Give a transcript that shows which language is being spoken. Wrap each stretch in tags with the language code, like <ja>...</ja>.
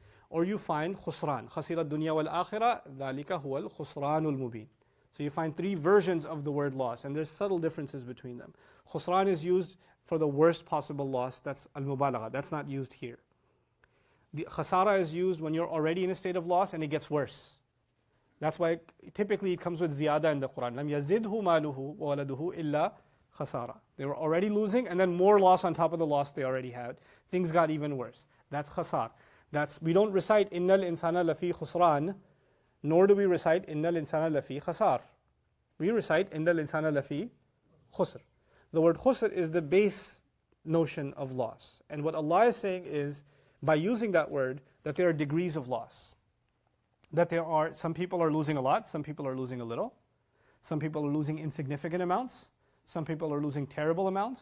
<en>Or you find khusran,</en> <ar>خَسِرَ الدُّنْيَا وَالْآخِرَةِ ذَلِكَ هُوَ الْخُسْرَانُ الْمُبِينُ.</ar> <en>So you find three versions of the word loss, and there's subtle differences between them. Khusran is used for the worst possible loss, that's al-mubalagha, that's not used here. The khasara is used when you're already in a state of loss and it gets worse. That's why typically it comes with ziyada in the Quran.</en> <ar>لَمْ يَزِدْهُ مَالُهُ وَوَلَدُهُ إِلَّا khasara.</ar> <en>They were already losing, and then more loss on top of the loss they already had. Things got even worse. That's khasar. We don't recite</en> <ar>إِنَّ الْإِنسَانَ لَفِي خُسْرَانٍ,</ar> <en>nor do we recite</en> <ar>إِنَّ الْإِنسَانَ لَفِي خَسَار.</ar> <en>We recite</en> <ar>إِنَّ الْإِنسَانَ لَفِي</ar> <en>khusr. The word khusr is the base notion of loss. And what Allah is saying is, by using that word, that there are degrees of loss. That some people are losing a lot, some people are losing a little, some people are losing insignificant amounts, some people are losing terrible amounts.</en>